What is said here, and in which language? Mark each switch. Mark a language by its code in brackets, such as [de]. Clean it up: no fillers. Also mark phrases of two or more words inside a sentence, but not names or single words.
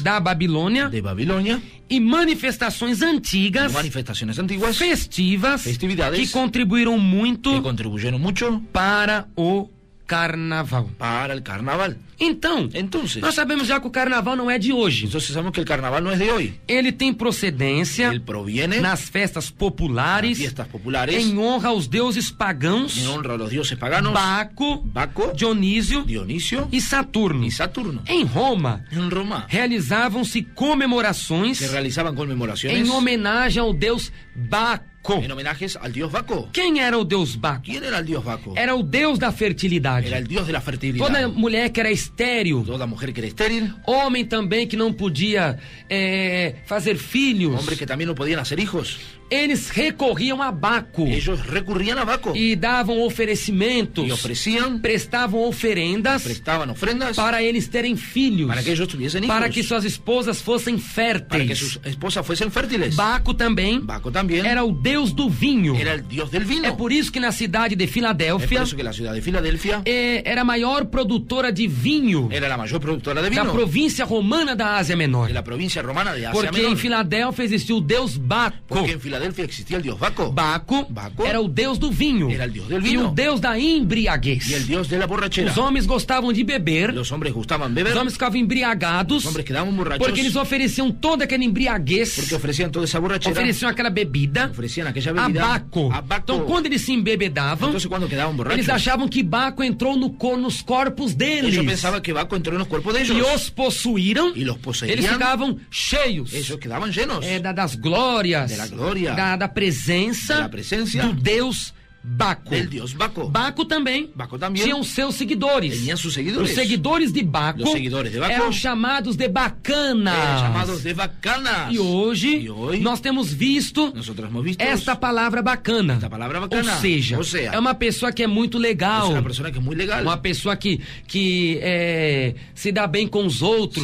[pt] da Babilônia [es] de Babilonia, [pt] e manifestações antigas, [es] manifestaciones antiguas [pt] festivas, [es] Festividades [pt] que contribuíram muito [es] que contribuyeron mucho [pt] para o carnaval. [es] para el carnaval. [pt] Então, [es] Entonces, [pt] nós sabemos já que o carnaval não é de hoje. [es] entonces sabemos que el carnaval no es de hoy. [pt] Ele tem procedência [es] Él proviene [pt] nas festas [es] de [pt] populares, [es] fiestas populares [pt] em honra aos deuses pagãos, [es] en honra a los dioses paganos, [pt] Baco, [es] Baco, [pt] Dionísio [es] Dionisio [pt] e Saturno. [es] y Saturno. [pt] Em Roma, [es] En Roma [pt] realizavam-se comemorações [es] se realizaban conmemoraciones [pt] em homenagem ao deus Baco. [es] en homenajes al dios Baco. [pt] Quem era o deus Baco? [es] ¿Quién era el dios Baco? [pt] Era o deus da fertilidade. [es] Era el dios de la fertilidad. [pt] Toda mulher que era estéril, [es] Toda mujer que era estéril, [pt] homem também que não podia fazer filhos, [es] hombres que también no podían hacer hijos, [pt] eles recorriam a Baco [es] ellos recurrían a Baco [pt] e davam oferecimentos, [es] y ofrecían, [pt] prestavam oferendas [es] prestaban ofrendas [pt] para eles terem filhos, [es] para que ellos tuviesen hijos, [pt] para que suas esposas fossem [es] para que [pt] férteis. [es] sus esposas fuesen fértiles. [pt] Baco também [es] Baco también [pt] era o deus do vinho. [es] era el dios del vino. [pt] É por isso que na cidade de [es] Es por [pt] Filadélfia [es] eso que la ciudad de Filadelfia [pt] era a maior produtora de vinho [es] era la mayor productora de [pt] da [es] vino [pt] província romana da Ásia Menor. [es] de la provincia romana de Asia [pt] Porque [es] Menor. [pt] em Filadélfia existiu o deus Baco. [es] Porque en Filadelfia existía el dios Baco [pt] Baco [es] Baco [pt] era o deus do vinho [es] era el dios del [pt] e [es] vino [pt] o deus da embriaguez. [es] y el dios de la borrachera. [pt] Os homens gostavam de beber, [es] Los hombres gustaban beber, [pt] os homens ficavam embriagados, [es] los hombres quedaban borrachos [pt] porque eles ofereciam toda aquela embriaguez, [es] porque ofrecían toda esa borrachera, [pt] ofereciam aquela bebida [es] ofrecían aquella [pt] a [es] bebida [pt] Baco. [es] a Baco. [pt] Então, quando eles se embebedavam, [es] Entonces cuando quedaban borrachos, [pt] eles achavam que Baco entrou nos corpos deles [es] ellos pensaban que Baco entró en los cuerpos de ellos [pt] e os possuíram. [es] y los poseían. [pt] Eles ficavam cheios [es] Ellos quedaban llenos [pt] das glórias, [es] de la gloria, [pt] da presença, [es] de la presencia [pt] do Deus Baco. [es] del dios Baco. [pt] Baco também [es] Baco también [pt] tinha os seus seguidores. [es] tenía sus seguidores. [pt] Os seguidores de Baco, [es] Los seguidores de Baco [pt] eram chamados de bacanas. [es] Eran llamados de bacanas. [pt] E hoje, nós temos visto [es] nosotros hemos visto [pt] esta palavra bacana. [es] esta palabra bacana. [pt] Ou seja, é uma pessoa que é muito legal. [es] es una persona que es muy legal, [pt] Uma pessoa que se dá bem com os outros.